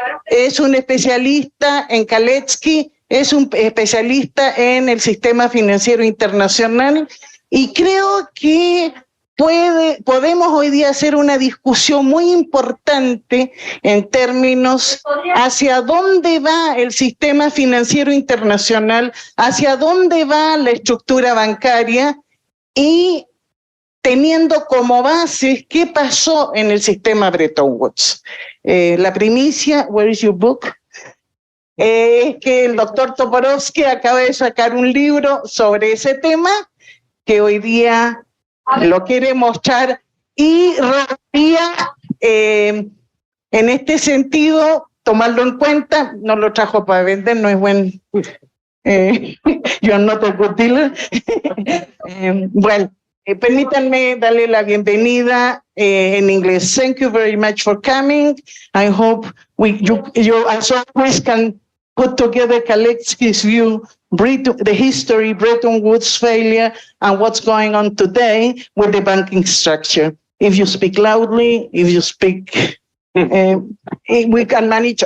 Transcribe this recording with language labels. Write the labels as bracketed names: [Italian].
[Spanish] Es un especialista en Kaletsky, es un especialista en el sistema financiero internacional y creo que podemos hoy día hacer una discusión muy importante en términos hacia dónde va el sistema financiero internacional, hacia dónde va la estructura bancaria y teniendo como base qué pasó en el sistema Bretton Woods. La primicia, [English] where is your book? [Spanish] Es que el doctor Toporowski acaba de sacar un libro sobre ese tema que hoy día lo quiere mostrar y Rosalía, en este sentido, tomarlo en cuenta, no lo trajo para vender, no es buen, [English] you're not a good dealer. [Spanish] Bueno, permítanme darle la bienvenida en inglés. [English] Thank you very much for coming. I hope you as always can put together Kaletsky's view, the history, Bretton Woods failure, and what's going on today with the banking structure. If you speak loudly, if you speak, we can manage.